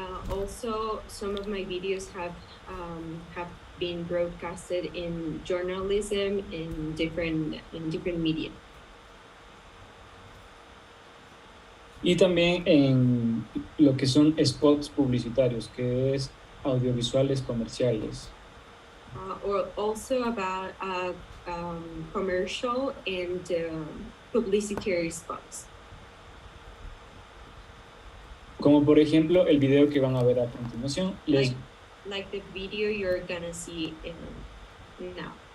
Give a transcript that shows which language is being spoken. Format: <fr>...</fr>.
<en>Also, some of my videos have been broadcasted in journalism in different media.</en> <es>Y también en lo que son spots publicitarios, que es audiovisuales comerciales.</es> <en>Or also about commercial and publicitary spots.</en> <es>Como por ejemplo el video que van a ver a continuación.</es> <en>Like the video you're gonna see now.</en>